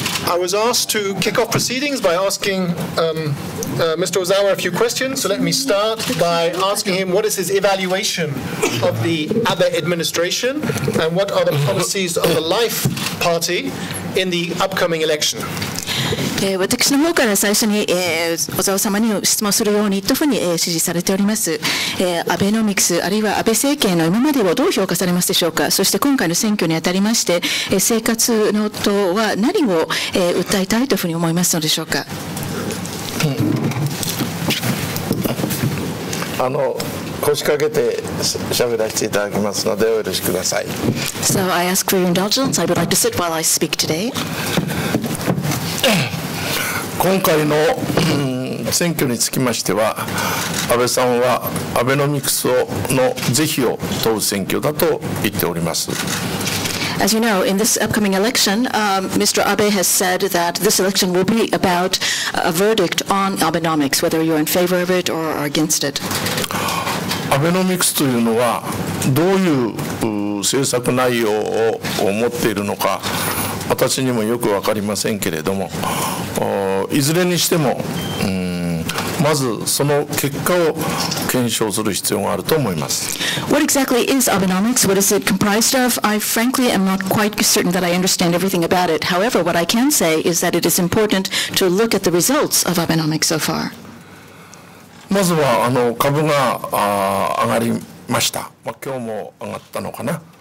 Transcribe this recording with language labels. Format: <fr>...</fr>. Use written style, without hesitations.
<en>I was asked to kick off proceedings by asking Mr. Ozawa a few questions, so let me start by asking him what is his evaluation of the Abe administration and what are the policies of the Life Party in the upcoming election.</en> <ja>私の方から最初に、小沢様に質問するようにというふうに、指示されております。アベノミクスあるいは安倍政権の今までをどう評価されますでしょうか。そして今回の選挙にあたりまして、生活の党は何を、訴えたいというふうに思いますのでしょうか。腰掛けて喋らせていただきますのでお許しください。</ja> <en>So I ask for your indulgence. I would like to sit while I speak today.</en> <ja>今回の選挙につきましては、安倍さんはアベノミクスの是非を問う選挙だと言っております。</ja> <en>As you know, in this upcoming election, Mr. Abe has said that this election will be about a verdict on Abenomics, whether you're in favor of it or against it.</en> <ja>アベノミクスというのはどういう政策内容を持っているのか、私にもよく分かりませんけれども、いずれにしてもまずその結果を検証する必要があると思います。</ja> <en>What exactly is Abenomics? What is it comprised of? I frankly am not quite certain that I understand everything about it. However, what I can say is that it is important to look at the results of Abenomics so far.</en> <ja>まずは株が上がりました。今日も上がったのかな。</ja>